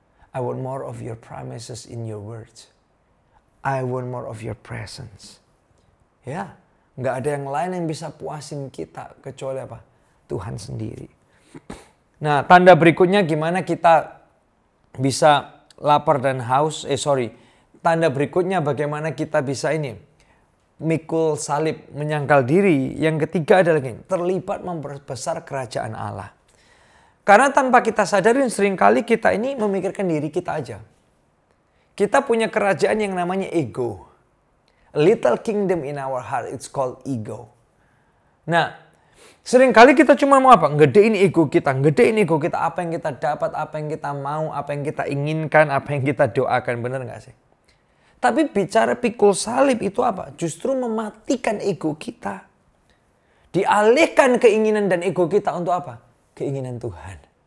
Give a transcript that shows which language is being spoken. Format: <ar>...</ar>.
<en>I want more of your promises in your words. I want more of your presence.</en> <id>Ya, nggak ada yang lain yang bisa puasin kita kecuali apa? Tuhan sendiri. Nah, tanda berikutnya gimana kita bisa lapar dan haus? Tanda berikutnya bagaimana kita bisa mikul salib, menyangkal diri. Yang ketiga adalah terlibat memperbesar kerajaan Allah. Karena tanpa kita sadarin seringkali kita ini memikirkan diri kita aja. Kita punya kerajaan yang namanya ego.</id> <en>A little kingdom in our heart, it's called ego.</en> <id>Nah, seringkali kita cuma mau apa? Gedein ego kita, apa yang kita dapat, apa yang kita mau, apa yang kita inginkan, apa yang kita doakan. Benar nggak sih? Tapi bicara pikul salib itu apa? Justru mematikan ego kita. Dialihkan keinginan dan ego kita untuk apa? Keinginan Tuhan.</id>